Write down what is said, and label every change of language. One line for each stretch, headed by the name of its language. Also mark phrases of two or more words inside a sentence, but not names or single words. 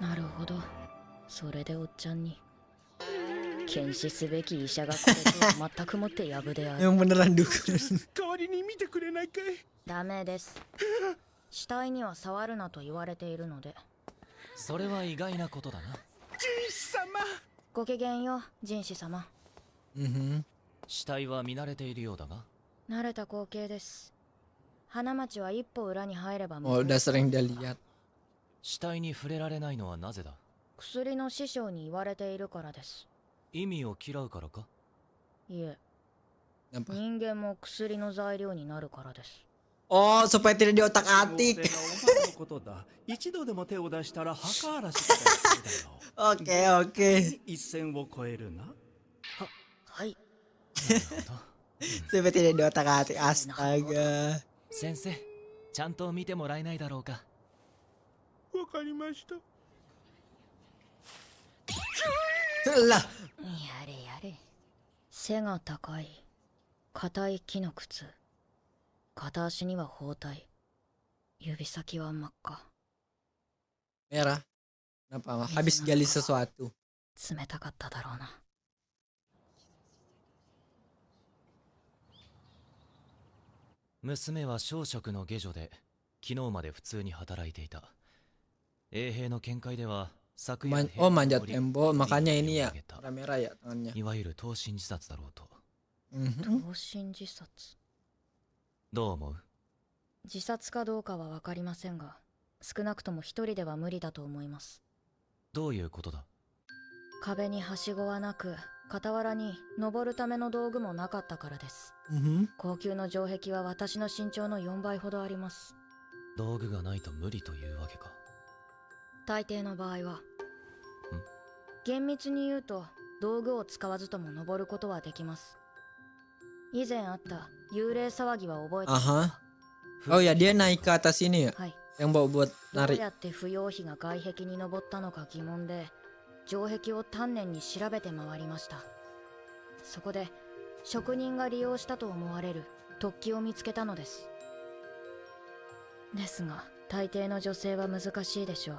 Japanese: なるほど。それでおっちゃんに検視すべき医者がこれとは全くもってやぶである。
Indonesian: Yang beneran dukun.
Japanese: 代わりに見てくれないかい。ダメです。死体には触るなと言われているので。それは意外なことだな。人士様。ごきげんよう、人士様。死体は見慣れているようだが。慣れた光景です。花町は一歩裏に入れば
Indonesian: Oh, udah sering dia lihat.
Japanese: 死体に触れられないのはなぜだ。薬の師匠に言われているからです。意味を嫌うからか。いえ、
Indonesian: Apa?
Japanese: 人間も薬の材料になるからです。
Indonesian: Oh, supaya tidak diotak-atik.
Japanese: お前のことだ。一度でも手を出したら墓荒らしだろう。
Indonesian: Oke, oke.
Japanese: 一線を越えるな。はい。
Indonesian: Supaya tidak diotak-atik. Astaga.
Japanese: 先生、ちゃんと見てもらえないだろうか。わかりました。
Indonesian: Lah.
Japanese: やれやれ。背が高い。硬い木の靴。片足には包帯。指先は真っ赤。
Indonesian: Merah. Kenapa? Habis gali sesuatu.
Japanese: 冷たかっただろうな。娘は小食の下女で、昨日まで普通に働いていた。衛兵の見解では、昨夜
Indonesian: Oh, manjat tembok. Makanya ini ya. Warna merah ya tangannya.
Japanese: いわゆる投身自殺だろうと。投身自殺。どう思う？自殺かどうかは分かりませんが、少なくとも一人では無理だと思います。どういうことだ？壁にはしごはなく、傍らに登るための道具もなかったからです。高級の城壁は私の身長の4倍ほどあります。道具がないと無理というわけか。大抵の場合は。厳密に言うと、道具を使わずとも登ることはできます。以前あった幽霊騒ぎは覚えていますか？
Indonesian: Oh ya, dia naik ke atas ini ya?
Japanese: はい。
Indonesian: Yang bawa buat
Japanese: どう
Indonesian: narik.
Japanese: やって不要費が外壁に登ったのか疑問で、城壁を丹念に調べて回りました。そこで職人が利用したと思われる突起を見つけたのです。ですが大抵の女性は難しいでしょう。